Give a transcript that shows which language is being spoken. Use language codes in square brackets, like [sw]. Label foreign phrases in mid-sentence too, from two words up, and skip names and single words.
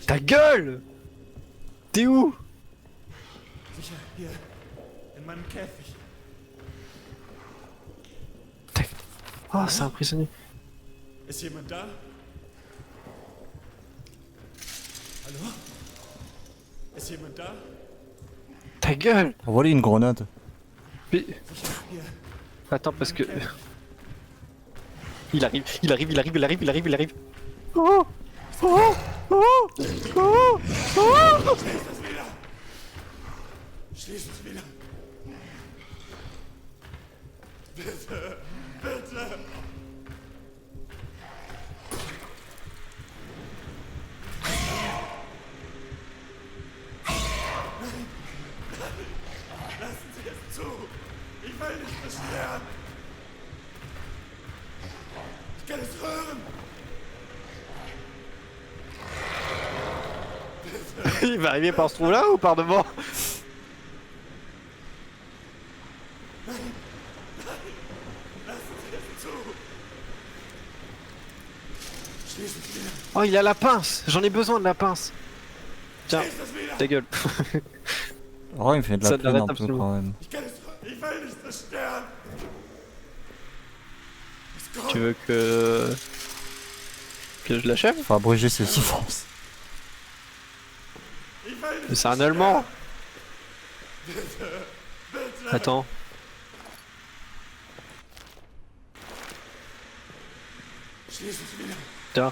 [fr] Ta gueule! T'es où? [de] Sicher hier, in meinem Käfig. [fr] Oh, c'est un prisonnier. [de] Ist jemand da? Hallo? Ist jemand da? [fr] Ta gueule! Envoie-lui une grenade. Mais... [de] Sicher hier. [fr] Attends, parce que... Il arrive, il arrive, il arrive, il arrive, il arrive, il arrive. Oh! Oh! Oh! Oh! Oh! [de] Schließ es wieder! Schließ es wieder! Bitte! Bitte! Lassen Sie es zu! Ich will nicht beschweren! Ich kann es hören! [fr] Il va arriver par ce trou là ou par devant? Oh il a la pince. J'en ai besoin de la pince. Tiens, ta gueule. Oh, il me fait de Ça la peine n'arrête un peu absolument. quand même. [de] Ich kann es hören! Ich will nicht [fr] Tu veux que je l'achève? Faut abréger ses souffrances. Mais c'est un Allemand. Attends. Tiens.